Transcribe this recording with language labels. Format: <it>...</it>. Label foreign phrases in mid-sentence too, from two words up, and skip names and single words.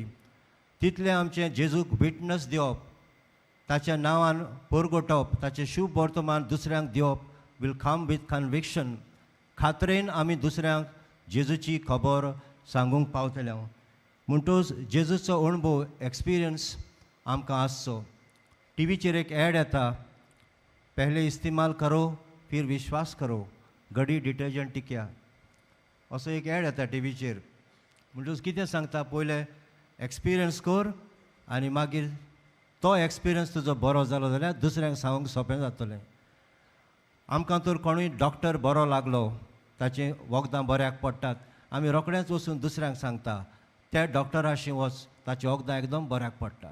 <kok>तितले आमचें जेजूक विटनस दिवप, ताच्या नांवान परगटप, ताचें शुभ वर्तमान दुसऱ्यांक दिवप</kok> <en>will come with conviction.</en> <kok>खात्रेन आमी दुसऱ्यांक जेजूची खबर सांगूंक पावतले. म्हणटच जेजूचो अणभव, एक्सपिरियन्स आमकां आसचो. टीव्हीचेर एक एड येता,</kok> <hi>पहले इस्तेमाल करो फिर विश्वास करो, गडी डिटर्जंट टिक्या.</hi> <kok>असो एक एड येता टीव्हीचेर. म्हणटच कितें सांगता, पयले एक्सपिरियन्स कर आनी मागीर तो एक्सपिरियन्स तुजो बरो जालो जाल्यार दुसऱ्यांक सांगूंक सोंपें जातलें. आमकां तर कोणूय डॉक्टर बरो लागलो, ताचें वखदां बऱ्याक पडटात, आमी रोखडेंच वचून दुसऱ्यांक सांगता, त्या डॉक्टराशी वच, ताचें वखदां एकदम बऱ्याक पडटा.</kok>